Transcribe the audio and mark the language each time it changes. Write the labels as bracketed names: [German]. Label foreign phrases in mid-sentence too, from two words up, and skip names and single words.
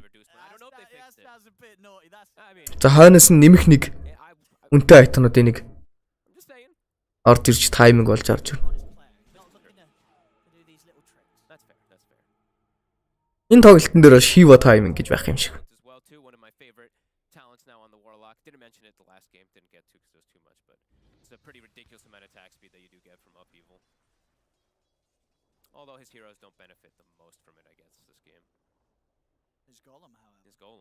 [Mongolian] За хойноос нь нэмэх нэг үнэтэй item-уудын нэг орж ирж timing болж орж ирнэ. Энэ тоглолтын дээр Shiva timing гэж байх юм шиг. [English] Didn't mention it the last game, didn't get to because it was too much, but it's a pretty ridiculous amount of attack speed that you do get from Upheaval. Although his heroes don't benefit the most from it, I guess, this game. His Golem, however. His Golem.